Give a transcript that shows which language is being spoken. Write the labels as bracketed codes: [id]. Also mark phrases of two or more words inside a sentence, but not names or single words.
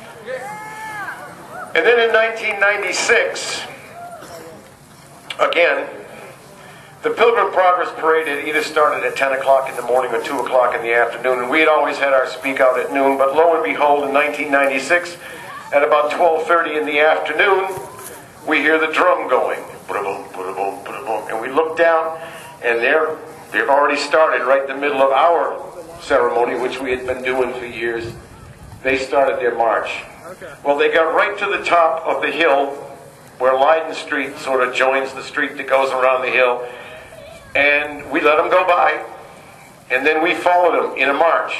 [en] And then in 1996, again, the Pilgrim Progress Parade had either started at 10 o'clock in the morning or 2 o'clock in the afternoon, and we had always had our speak out at noon, but lo and behold, in 1996, at about 12:30 in the afternoon, we hear the drum going, ba-da-boom, ba-da-boom, ba-da-boom, and we look down, and they've already started right in the middle of our ceremony, which we had been doing for years. They started their march. Okay. Well, they got right to the top of the hill, where Leiden Street sort of joins the street that goes around the hill, and we let them go by, and then we followed them in a march.